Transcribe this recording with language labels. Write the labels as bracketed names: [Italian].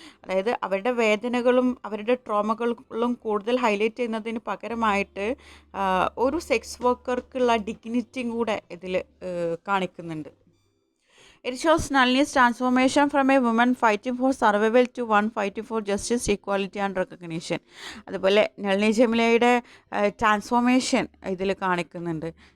[Malayalam] അതായത് അവരുടെ വേദനകളും അവരുടെ ട്രോമകളും കൂടുതൽ ഹൈലൈറ്റ് ചെയ്യുന്നതിന് പകരമായിട്ട് ഒരു സെക്സ് വർക്കർക്കുള്ള ഡിഗ്നിറ്റിയും കൂടെ ഇതിൽ കാണിക്കുന്നുണ്ട്. [English] It shows Nalini's transformation from a woman fighting for survival to one fighting for justice, equality and recognition. [Malayalam] അതുപോലെ നളിനി ജമീലയുടെ ട്രാൻസ്ഫോർമേഷൻ ഇതിൽ കാണിക്കുന്നുണ്ട്.